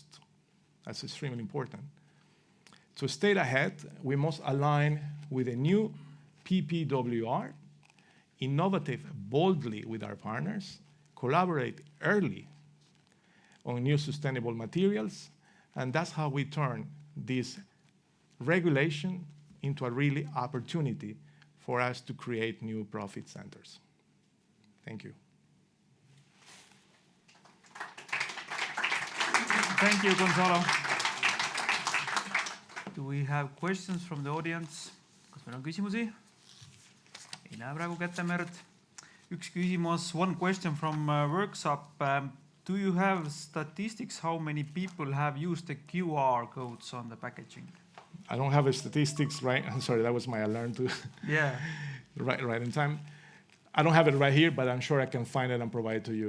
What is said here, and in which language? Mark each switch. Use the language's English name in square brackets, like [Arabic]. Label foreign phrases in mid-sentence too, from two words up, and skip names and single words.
[English] That's extremely important. To stay ahead, we must align with a new PPWR, innovative boldly with our partners, collaborate early on new sustainable materials, and that's how we turn this regulation into a really opportunity for us to create new profit centers. Thank you. Thank you, Gonzalo. Do we have questions from the audience? [Estonian] Kas meil on küsimusi? Ei näe praegu kätemerd. Üks küsimus, [English] one question from workshop. Do you have statistics how many people have used the QR codes on the packaging? I don't have a statistics, right? I'm sorry, that was my alarm to Yeah. right in time. I don't have it right here, but I'm sure I can find it and provide it to you.